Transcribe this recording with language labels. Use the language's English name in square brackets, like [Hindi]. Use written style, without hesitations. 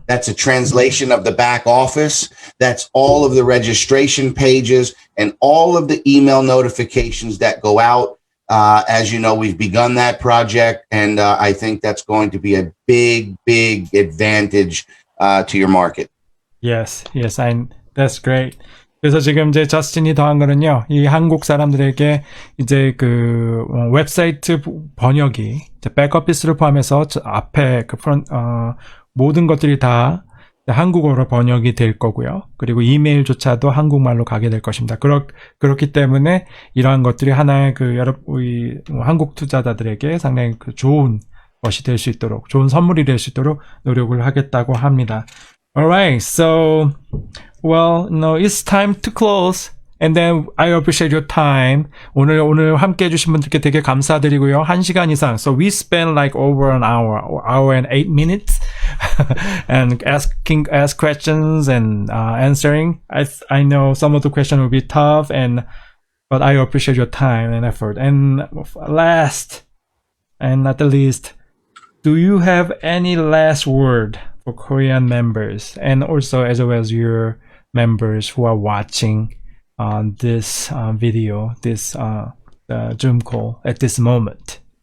[English] That's a translation of the back office. That's all of the registration pages and all of the email notifications that go out. As you know, we've begun that project, and I think that's going to be a big, big advantage to your market. Yes, that's great. [Korean] 그래서 지금 이제 저스틴이 더한 거는요, 이 한국 사람들에게 이제 그 웹사이트 번역이 백오피스를 포함해서 앞에 그 모든 것들이 다 한국어로 번역이 될 거고요. 그리고 이메일조차도 한국말로 가게 될 것입니다. 그렇기 때문에 이러한 것들이 하나의 그 우리 한국 투자자들에게 상당히 그 좋은 것이 될 수 있도록, 좋은 선물이 될 수 있도록 노력을 하겠다고 합니다. [English] Alright, so well, no, it's time to close. And then I appreciate your time. [Korean] 오늘 함께 해주신 분들께 되게 감사드리고요. 1시간 이상. [English] So we spent like over an hour and 8 minutes, and ask questions and answering. I know some of the questions will be tough, but I appreciate your time and effort. And last and not the least, do you have any last word for Korean members, and also as well as your members who are watching this video, this Zoom call at this moment?